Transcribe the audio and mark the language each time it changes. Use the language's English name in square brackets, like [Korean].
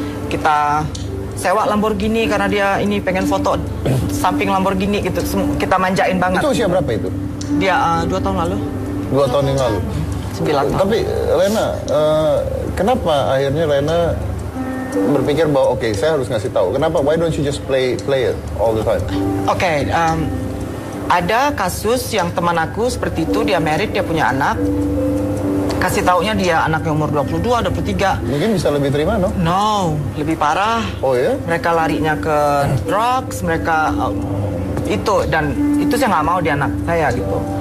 [Indonesian] Kita sewa Lamborghini karena dia ini pengen foto samping Lamborghini gitu. Kita manjain banget. Itu usia berapa itu? Dia 2 tahun lalu. 2 tahun yang lalu. 9 tahun. Tapi Lena, kenapa akhirnya Lena berpikir bahwa oke, saya harus ngasih tahu? Kenapa? [English] Why don't you just play it all the time? [Indonesian] Oke, ada kasus yang teman aku seperti itu, dia married, dia punya anak. Kasih taunya dia anaknya umur 22, 23. Mungkin bisa lebih terima, no? No, lebih parah. Oh ya? Mereka larinya ke drugs, mereka itu, dan itu saya nggak mau di anak saya gitu.